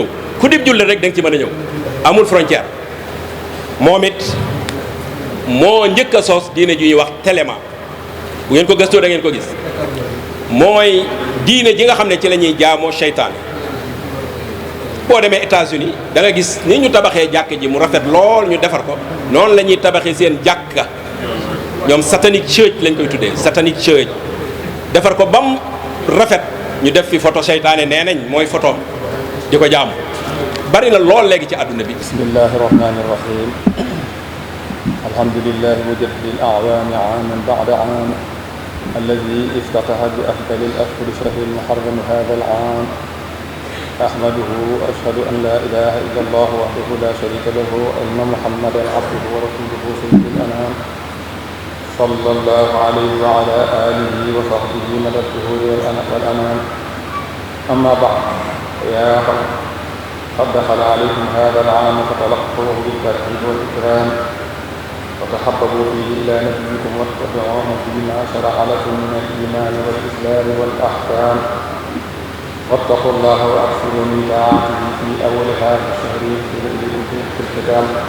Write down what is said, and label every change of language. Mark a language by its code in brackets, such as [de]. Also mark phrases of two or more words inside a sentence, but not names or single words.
[wo] ku dib julli rek da nga ci mën a ñëw amul frontière moom it moo njëkk a sos diine ju ñuy wax téléma bu ngeen ko gëstoo da ngeen ko gis mooy diine ji nga xam ne ci la ñuy jaamoo seytaane boo demee États-Unis da nga gis ni ñu tabaxee jàkk ji mu rafet lool ñu defar ko noonu la ñuy tabaxee seen jàkka ñoom [en] satanic church [wo] lañ koy tuddee [en] satanic church [wo] defar ko bam rafet ñu def fi photo seytaane nee nañ mooy photoom di ko jaamu bari na lool léegi ci àdduna bi. [ar] بسم الله الرحمن الرحيم الحمد لله مجدد الأعوام عاما بعد عام الذي افتتحها بأفضل الأشهر شهر المحرم هذا العام أحمده وأشهد أن لا إله إلا الله وحده لا شريك له وأن محمدا عبده ورسوله سيد الأنام صلى الله عليه وعلى آله وصحبه مدى الدهور والأنام أما بعد يا قوم قد دخل عليكم هذا العام فتلقوه بالترحيب والإكرام وتحببوا فيه إلى نبيكم واتبعوه فيما شرع لكم من الإيمان والإسلام والأحكام واتقوا الله وأكثروا من طاعته في أول هذا الشهر في الختام